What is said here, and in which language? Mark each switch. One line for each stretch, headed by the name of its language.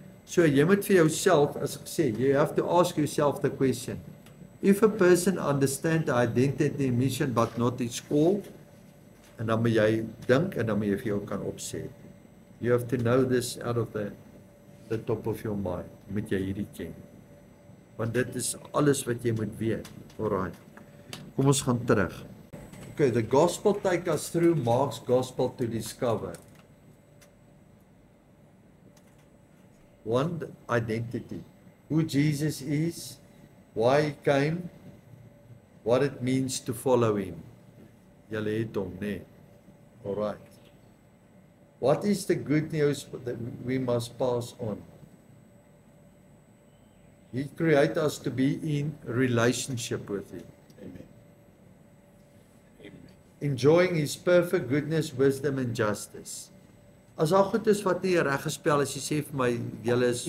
Afrikaans: So jy moet vir jouself, as ek sê,
English: you have to ask yourself the question. If a person understands the identity and mission, but not his call,
Afrikaans: en dan moet jy dink en dan moet jy vir jou kan opsê.
English: You have to know this out of the top of your mind.
Afrikaans: Moet jy hierdie ken. Want dit is alles wat jy moet weet. Alright. Kom ons gaan terug.
English: Okay, the gospel take us through Mark's gospel to discover. One, identity. Who Jesus is, why he came, what it means to follow him.
Afrikaans: Julle het hom, nee.
English: Alright. What is the good news that we must pass on? He created us to be in relationship with him. Amen. Amen. Enjoying his perfect goodness, wisdom and justice.
Afrikaans: As daar goed is wat nie reg gespel as jy sê vir my, julle is